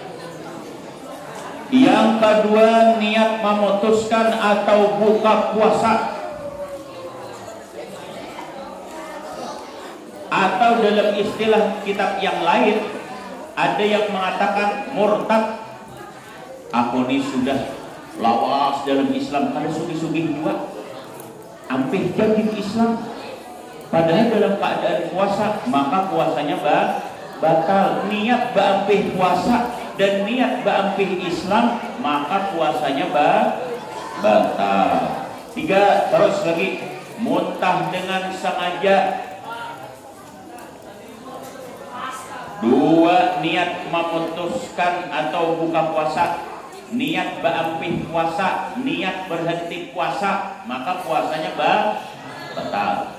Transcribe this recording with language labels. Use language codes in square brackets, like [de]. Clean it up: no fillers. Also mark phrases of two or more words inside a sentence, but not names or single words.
[id] Yang kedua, niat memutuskan atau buka puasa, atau dalam istilah kitab yang lain ada yang mengatakan murtad. [bjn] Aku ini sudah lawas dalam Islam, kada sugih-sugih juga, ampih jadi Islam, padahal dalam keadaan puasa, maka puasanya batal. Niat baampih puasa dan niat baampih Islam, maka puasanya batal. [id] 3, terus lagi, muntah dengan sengaja. 2, niat memutuskan atau buka puasa, [bjn] niat baampih puasa, [id] niat berhenti puasa, maka puasanya batal.